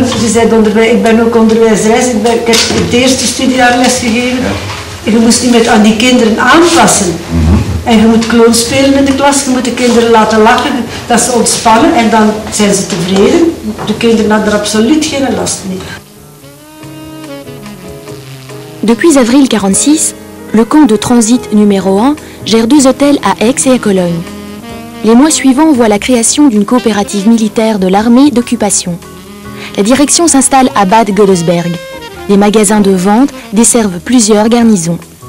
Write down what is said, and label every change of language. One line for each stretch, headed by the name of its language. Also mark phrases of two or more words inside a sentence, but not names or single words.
Dutch: Ik ben ook onderwijzeres, ik heb het eerste studiejaar lesgegeven. Ja. En je moest niet aan die kinderen aanpassen. En je moet kloon spelen met de klas, je moet de kinderen laten lachen, dat ze ontspannen en dan zijn ze tevreden. De kinderen hadden er absoluut geen last mee.
French: Depuis avril 1946, le camp de transit numéro 1 gère 2 hôtels à Aix et à Cologne. Les mois suivants voient la création d'une coopérative militaire de l'armée d'occupation. La direction s'installe à Bad Godesberg. Les magasins de vente desservent plusieurs garnisons.